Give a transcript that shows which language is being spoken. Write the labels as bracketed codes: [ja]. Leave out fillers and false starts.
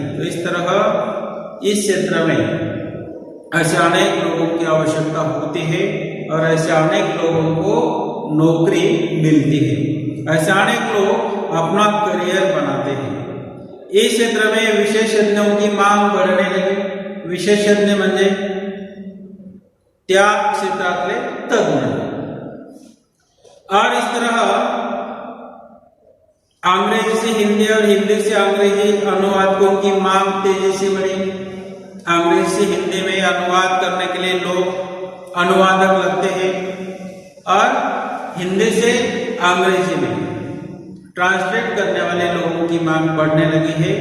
[hi] तो इस तरह इस क्षेत्र में ऐसे अनेक लोगों की आवश्यकता होती है और ऐसे अनेक लोगों को नौकरी मिलती है। ऐसे अनेक लोग अपना करियर बनाते हैं। इस क्षेत्र में विशेषज्ञों की मांग बढ़ने लगी। [mr] विशेषज्ञ म्हणजे त्या क्षेत्रातले तज्ञ। [hi] और इस तरह अंग्रेजी से हिंदी और हिंदी से अंग्रेजी अनुवादकों की मांग तेजी से बढ़ी। अंग्रेजी से हिंदी में अनुवाद करने के लिए लोग अनुवादक लगते हैं और हिंदी से अंग्रेजी में ट्रांसलेट करने वाले लोगों की मांग बढ़ने लगी है।